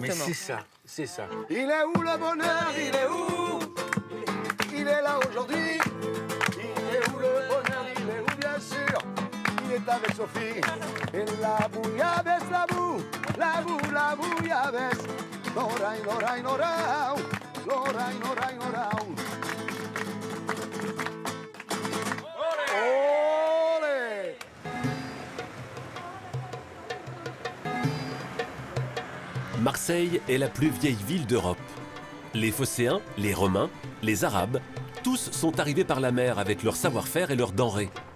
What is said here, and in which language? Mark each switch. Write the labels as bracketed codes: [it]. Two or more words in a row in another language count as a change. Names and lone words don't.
[fr] Mais c'est ça, c'est ça. Il est où le bonheur? Il est où? Il est là aujourd'hui. Il est où le bonheur? Il est où bien sûr? Il est avec Sophie. Et la bouillabaisse, la bouillabaisse. Norai, norai, norau. Norai, norai, norau. Olé! Marseille est la plus vieille ville d'Europe. Les Phocéens, les Romains, les Arabes, tous sont arrivés par la mer avec leur savoir-faire et leurs denrées.